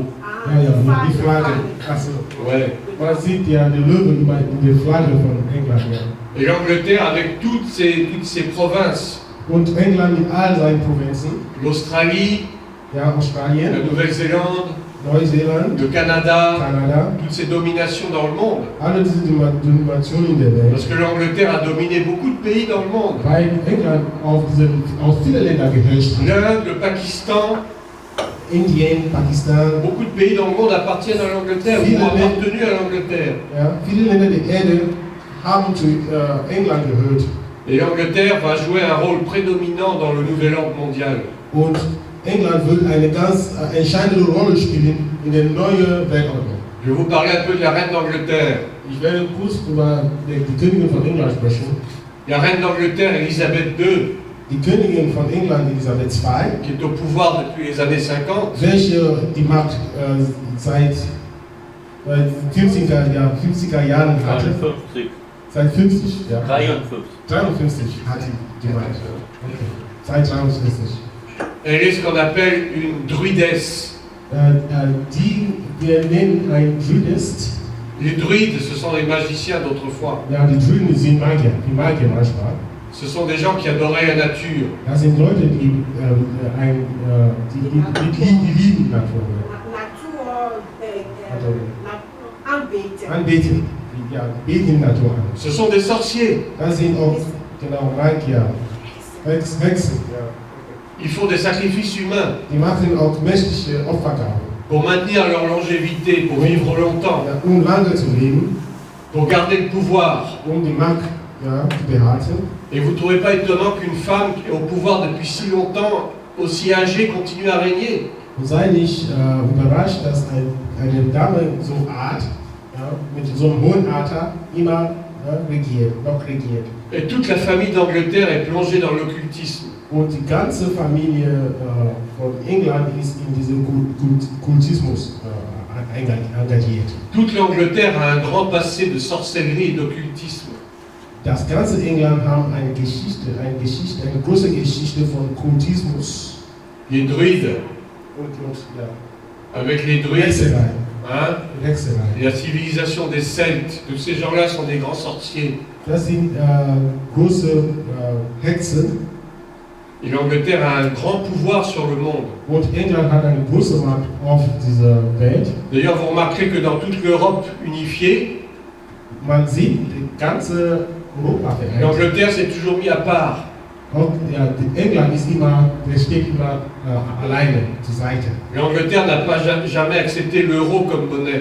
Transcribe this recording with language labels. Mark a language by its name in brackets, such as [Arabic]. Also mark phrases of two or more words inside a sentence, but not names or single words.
[German] Ja, ja, die Flagge. Also, [French] Ouais. [German] man sieht ja den Löwe immer in der Flagge von England. Ja. [French] Et l'Angleterre, avec toutes ces provinces, [German] Und England mit all seinen Provinzen, [French] l'Australie, [German] ja, [French] la [German] Australien, [French] Nouvelle-Zélande, [German] Neuseeland, [French] le Canada, [German] Kanada, [French] toutes ces dominations dans le monde. [German] alle diese Dominationen der Welt. [French] Parce que l'Angleterre a dominé beaucoup de pays dans le monde. [German] Weil England auf viele Länder geherrscht hat. [French] L'Inde, le Pakistan, [German] Indien, Pakistan, [French] beaucoup de pays dans le monde appartiennent à l'Angleterre, ou ont appartenu à l'Angleterre. [German] ja, viele Länder der Erde haben zu England gehört. [French] Et l'Angleterre va jouer un rôle prédominant dans le nouvel ordre mondial. [German] Und England wird eine ganz entscheidende Rolle spielen in der neuen Weltordnung. [French] Je vais vous parler un peu de la reine d'Angleterre. [German] Ich werde kurz über die Königin von England sprechen. [French] La reine d'Angleterre, Elisabeth II, [German] Die Königin von England, Elisabeth II, [French] qui est au pouvoir depuis les années 50, [German] welche die Macht seit 50er Jahren hatte. [French] 53, [German] Seit 50, ja. [French] 53. [German] 53 hat die Macht. Okay. Seit 53. [French] elle est ce qu'on appelle une druidesse. [German] Die wir nennen ein Druidist. [French] Les druides, ce sont les magiciens d'autrefois. [German] Ja, die Druiden sind Magier, die Magier manchmal. [French] Ce sont des gens qui adoraient la nature. [German] Das sind Leute, die lieben Natur. Anbeten. Ja, beten Natur an. [French] Ce sont des sorciers. [German] Das sind auch, genau, Magier. Hexen, ja. [French] Ils font des sacrifices humains [German] Die machen auch menschliche Opfergaben. [French] pour maintenir leur longévité, pour vivre longtemps, [German] Ja, lange zu leben, [French] pour garder le pouvoir. [German] die Macht zu behalten. [French] Et vous ne trouvez pas étonnant qu'une femme qui est au pouvoir depuis si longtemps, aussi âgée, continue à régner? [German] Und sei nicht überrascht, dass eine Dame so Art, mit so einem hohen Alter, immer noch regiert. [French] Et toute la famille d'Angleterre est plongée dans l'occultisme. [German] Und die ganze Familie von England ist in diesem Kultismus engagiert. [French] Toute l'Angleterre a un grand passé de sorcellerie et d'occultisme. [German] das ganze England haben eine große Geschichte von Kultismus [French] Les druides, [German] und ja, [French] avec les druides, [German] Hexerei. [French] hein, [German] Hexerei. [French] la civilisation des Celtes, tous ces gens-là sont des grands sorciers. [German] Das sind große Hexen [French] Et l'Angleterre a un grand pouvoir sur le monde. [German] und England hat eine große Macht auf dieser Welt. [French] D'ailleurs, vous remarquerez que dans toute l'Europe unifiée, [German] Man sieht die ganze Europa vereint. [French] l'Angleterre s'est toujours mis à part. [German] Und ja, England ist immer, der steht immer alleine zur Seite. [French] L'Angleterre n'a pas jamais accepté l'euro comme monnaie,